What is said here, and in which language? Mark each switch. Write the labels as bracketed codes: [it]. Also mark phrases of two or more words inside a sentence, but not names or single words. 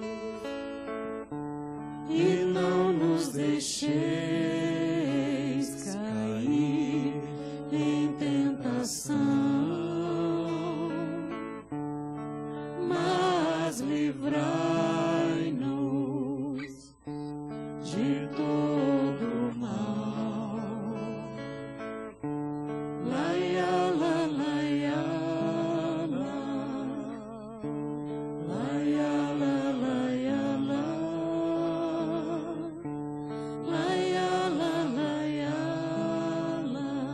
[pt] E não nos deixeis cair em tentação, mas livrai-nos de todo mal. Laia, la, laia, la. Laia, la, laia, la. Laia, la, laia, la.